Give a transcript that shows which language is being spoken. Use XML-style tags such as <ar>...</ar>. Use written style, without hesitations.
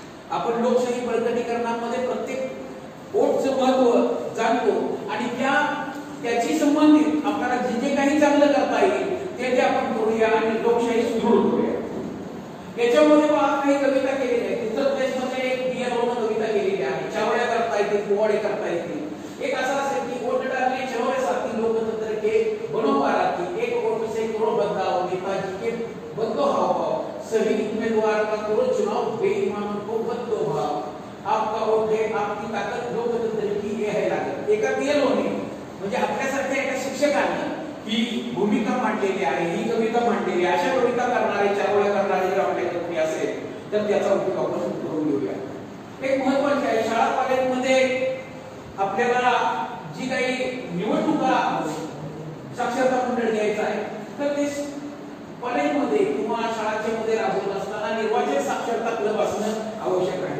<mr>आपण लोकशाही बळकटीकरणामध्ये प्रत्येक वोटचं महत्व जाणतो आणि त्याची संबंधित आपल्याला जे काही चांगलं करता येईल ते आपण करूया आणि लोकशाही सुदृढ करूया. याच्यामध्ये काही कविता केलेल्या आहेत. उत्तर प्रदेशमध्ये एक बियाणं कविता केलेली आहे. चावड्या करता येतील, पोवाडे करता येतील.</mr> <hi>एक असं असेल की वोट डालने चौरे साथी लोकतंत्र के बनो बाराती, एक वोट से करो बदलाव, नेताजी के बदलो हावभाव, सभी उम्मीदवार का करो चुनाव, बेईमानों को बदलो भाव, आपका वोट है आपकी ताकत, लोकतंत्र की ये है लागत.</hi> <mr>एका पीएलओने म्हणजे आपल्यासारख्या एका शिक्षकाने ही भूमिका मांडलेली आहे, ही कविता मांडलेली आहे, अशा कविता करणारे, चारोळ्या करणारे जर आपल्याकडे कोणी असेल तर त्याचा उपयोग आपण करून घेऊया. एक महत्त्वाचे आहे, शाळा कॉलेजमध्ये आपल्याला जी काही निवडणुका साक्षरता मंडळ घ्यायचं आहे तर ते कॉलेजमध्ये किंवा शाळांच्या मध्ये राबवत असताना निर्वाचन साक्षरता क्लब असणं आवश्यक आहे.</mr>